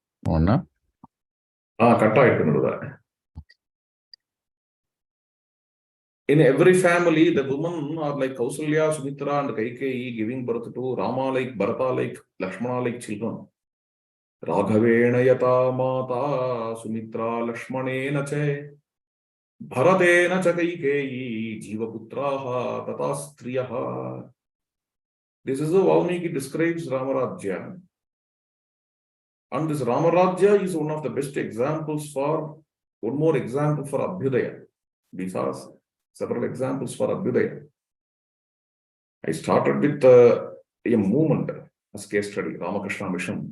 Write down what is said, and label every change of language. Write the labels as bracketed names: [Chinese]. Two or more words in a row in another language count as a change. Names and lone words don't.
[English] Onna? In every family, the women are like Kausalya, Sumitra, and Kaikeyi giving birth to Rama like, Bharata like, Lakshmana like children. [Sanskrit] Raghavena yata mata Sumitra Lakshmanena che Bharatena cha Kaikeyi Jivaputraha tata striyaha. [English] This is how Valmiki describes Ramarajya. And this Ramarajya is one of the best examples for, one more example for Abhyudaya. These are several examples for Abhyudaya. I started with a movement as case study, Ramakrishna Mission.